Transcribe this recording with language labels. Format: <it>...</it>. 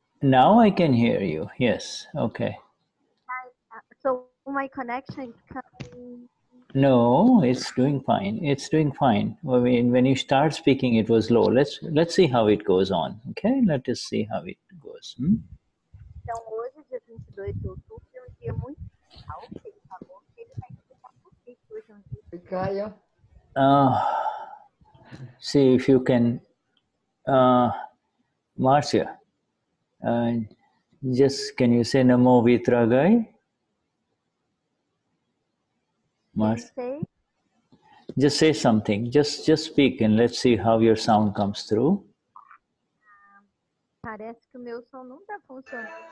<en>Now I can hear you. Yes. Okay. So my connection is coming. No, it's doing fine. It's doing fine. I mean, when you start speaking, it was low. Let's see how it goes on. Okay, let us see how it goes.</en> <pt>Então, hoje, dia 22 de outubro, é um dia muito especial. Ele falou que ele vai explicar por que hoje é um dia Caio.</pt> <en>See if you can, Marcia. Just can you say Namo Vitragai? Say? Just say something. Just speak and let's see how your sound comes through.</en> <pt>Parece que o meu som não está funcionando.</pt>